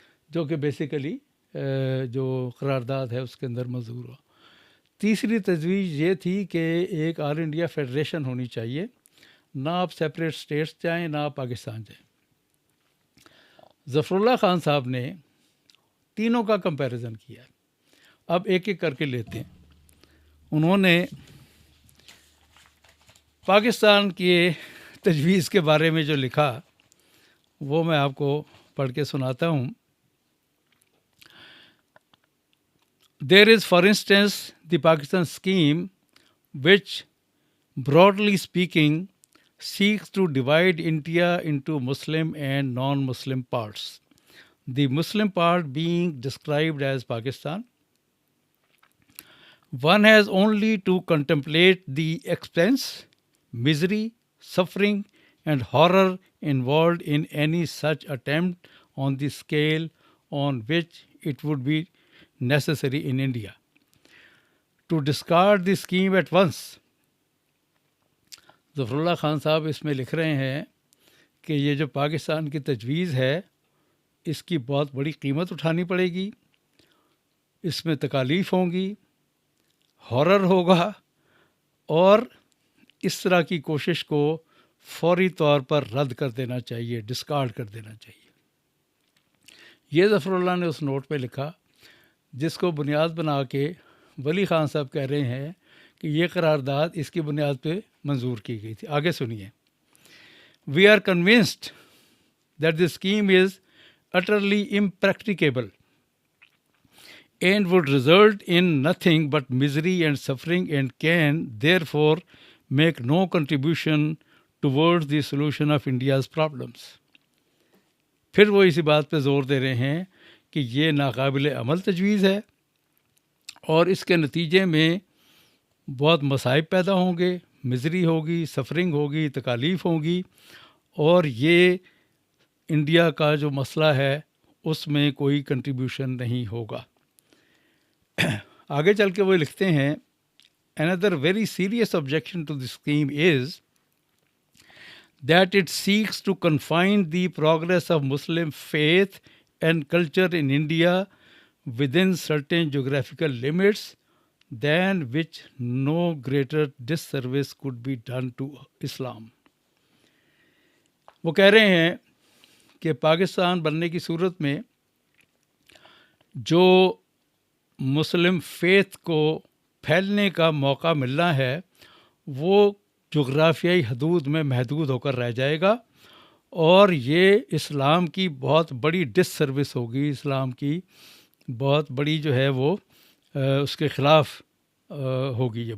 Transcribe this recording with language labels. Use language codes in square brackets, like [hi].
[ur] جو کہ بیسیکلی جو قرارداد ہے اس کے اندر منظور ہو۔ تیسری تجویز یہ تھی کہ ایک آل انڈیا فیڈریشن ہونی چاہیے، نہ آپ سیپریٹ اسٹیٹس جائیں نہ آپ پاکستان جائیں۔ ظفر اللہ خان صاحب نے تینوں کا کمپیریزن کیا۔ اب ایک ایک کر کے لیتے ہیں۔ انہوں نے پاکستان کی تجویز کے بارے میں جو لکھا وہ میں آپ کو پڑھ کے سناتا ہوں. [en] There is, for instance, the Pakistan scheme, which, broadly speaking, seeks to divide India into Muslim and non-Muslim parts. The Muslim part being described as Pakistan. One has only to contemplate the expense, misery, suffering, and horror involved in any such attempt on the scale on which it would be necessary in India. To discard the scheme at once. [ur] ظفر اللہ خان صاحب اس میں لکھ رہے ہیں کہ یہ جو پاکستان کی تجویز ہے اس کی بہت بڑی قیمت اٹھانی پڑے گی، اس میں تکالیف ہوں گی، ہارر ہوگا، اور اس طرح کی کوشش کو فوری طور پر رد کر دینا چاہیے، ڈسکارڈ کر دینا چاہیے. یہ ظفر اللہ نے اس نوٹ پہ لکھا جس کو بنیاد بنا کے ولی خان صاحب کہہ رہے ہیں کہ یہ قرارداد اس کی بنیاد پہ منظور کی گئی تھی. آگے سنیے. [en] We are convinced that the scheme is utterly impracticable and would result in nothing but misery and suffering and can therefore make no contribution towards the solution of India's problems. [ur] پھر وہ اسی بات پہ زور دے رہے ہیں کہ یہ ناقابل عمل تجویز ہے اور اس کے نتیجے میں بہت مصائب پیدا ہوں گے، مزری ہوگی، سفرنگ ہوگی، تکالیف ہوں گی، اور یہ انڈیا کا جو مسئلہ ہے اس میں کوئی کنٹریبیوشن نہیں ہوگا. آگے چل کے وہ لکھتے ہیں [en] another very serious objection to the scheme is that it seeks to confine the progress of Muslim faith and culture in India within certain geographical limits than which no greater disservice could be done to Islam. [ur] وہ کہہ رہے ہیں کہ پاکستان بننے کی صورت میں جو مسلم فیتھ کو پھیلنے کا موقع ملنا ہے وہ جغرافیائی حدود میں محدود ہو کر رہ جائے گا، اور یہ اسلام کی بہت بڑی ڈس سروس ہوگی، اسلام کی بہت بڑی جو ہے وہ اس کے خلاف ہوگی.